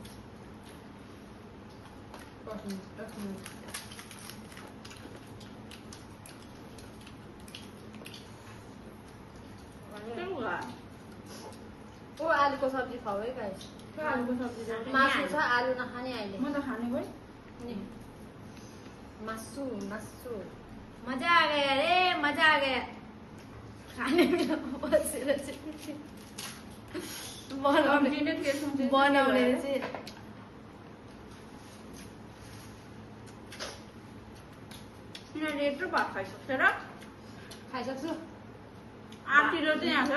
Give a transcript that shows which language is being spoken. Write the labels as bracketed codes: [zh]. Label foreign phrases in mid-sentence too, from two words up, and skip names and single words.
[ne] ओ आलुको सब्जी खाऊ है गाइस आलुको सब्जी मासु छ आलु नखाने अहिले म त खाने गएँ नि मासु मासु [hi] मजा आ गया रे मजा आ गया खाने में [ne] बसेर चाहिँ बनाउने बनाउने चाहिँ यिनीहरूले यत्रो भात खाइसक्छ र खाइसक्छु 8 किलो चाहिँ आएको